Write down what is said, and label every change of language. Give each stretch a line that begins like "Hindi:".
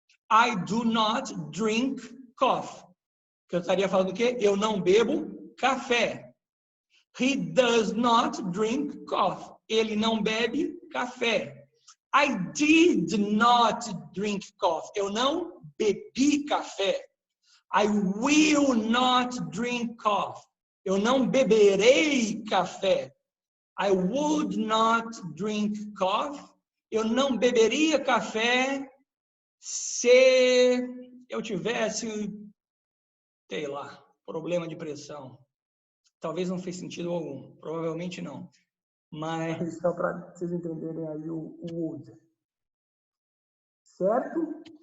English: I do not drink coffee.
Portuguese: Que eu estaria falando o quê? Eu não bebo café.
English: He does not drink coffee.
Portuguese: Ele não bebe café.
English: I did not drink coffee.
Portuguese: Eu não bebi café.
English: I will not drink coffee.
Portuguese: Eu não beberei café.
English: I would not drink coffee.
Portuguese: Eu não beberia café se eu tivesse, sei lá, problema de pressão. Talvez não fez sentido algum. Provavelmente não. Mas só para vocês entenderem aí o would. Certo?